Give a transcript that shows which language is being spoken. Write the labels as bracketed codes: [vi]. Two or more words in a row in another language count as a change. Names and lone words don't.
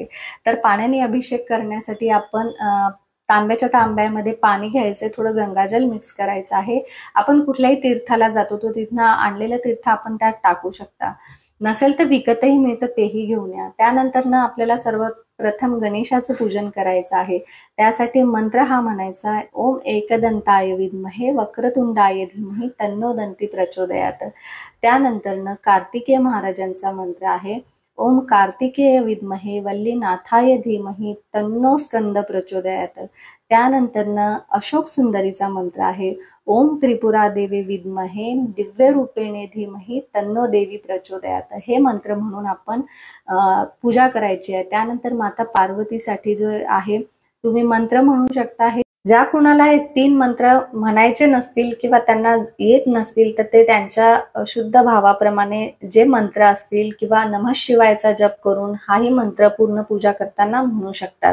[mr] तर पाण्याने अभिषेक करण्यासाठी आपण तांब्याच्या तांब्यामध्ये पाणी घ्यायचंय, थोडं गंगाजल मिक्स करायचं आहे. आपण कुठल्याही तीर्थाला जातो, तो तिथनं आणलेलं तीर्थ आपण त्यात टाकू शकता. नसेल तर विकतही मिळतं, तेही घेऊन या. त्यानंतर ना आपल्याला सर्वप्रथम गणेशाचं पूजन करायचं आहे. त्यासाठी मंत्र हा म्हणायचा आहे, [sa] ओम एकदंताय विद्महे वक्रतुंडाय धीमहि तन्नो दंती प्रचोदयात. [mr] त्यानंतर न कार्तिकेय महाराजांचा मंत्र आहे, [sa] ओम कार्तिकेय विद्महे वल्लीनाथाय धीमहि तन्नो स्कंद प्रचोदयात. [mr] त्यानंतर न अशोक सुंदरीचा मंत्र आहे, [sa] ओम त्रिपुरा देवी विद्महे दिव्य रूपेणे धीमहि तन्नो देवी प्रचोदयात. [mr] हे मंत्र म्हणून आपण पूजा करायची आहे. त्यानंतर माता पार्वतीसाठी जो आहे, तुम्ही मंत्र म्हणू शकता. हे ज्या कुणाला हे 3 मंत्र म्हणायचे नसतील किंवा त्यांना येत नसतील तर ते त्यांच्या शुद्ध भावाप्रमाणे जे मंत्र असतील किंवा नमः शिवायचा जप करून हाही मंत्र पूर्ण पूजा करताना म्हणू शकतात.